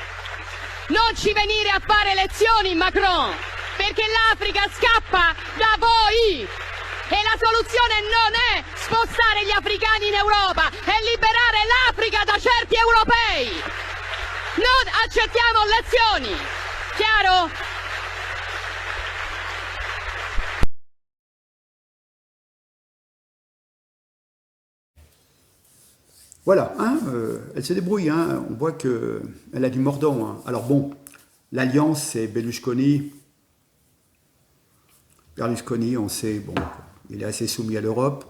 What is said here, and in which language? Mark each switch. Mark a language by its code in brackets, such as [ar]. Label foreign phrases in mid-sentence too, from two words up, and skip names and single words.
[it] Non ci venire a fare lezioni, Macron, perché l'Africa scappa da voi e la soluzione non è spostare gli africani in Europa, è liberare l'Africa da certi europei. Non accettiamo lezioni, chiaro? [fr] Voilà, hein, elle se débrouille, hein, on voit qu'elle a du mordant. Hein. Alors bon, l'alliance, c'est Berlusconi. Berlusconi, on sait, bon, il est assez soumis à l'Europe.